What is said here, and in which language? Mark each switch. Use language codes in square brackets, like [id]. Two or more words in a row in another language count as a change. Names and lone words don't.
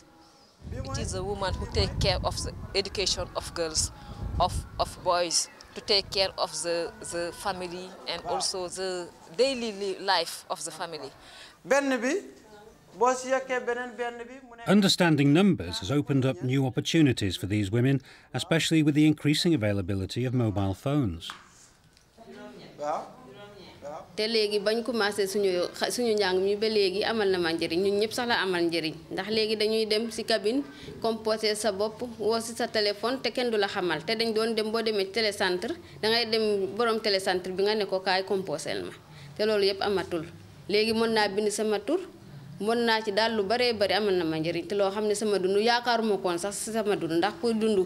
[en] It is a woman who takes care of the education of girls, of boys, to take care of the family and also the daily life of the family. Understanding numbers has opened up new opportunities for these women, especially with the increasing availability of mobile phones. [wo] te léegi bañ commencé suñu njàng mi ba léegi amal na ma njëriñ ñun ñëpp sax la amal njëriñ ndax léegi dañuy dem ci [fr] cabine composé [wo] sa bopp woo ci sa téléphone te kenn du la xamal te dañ doon dem boo demee télécentre dangay dem borom télécentre bi nga ne ko kaay composel ma te loolu yëpp amatul léegi mën naa bind sama tur mën naa ci daal lu bare bari amal na ma njëriñ te loo xam ne sama dund yaakaaruma koon sax ci sama dund ndax kuy dund.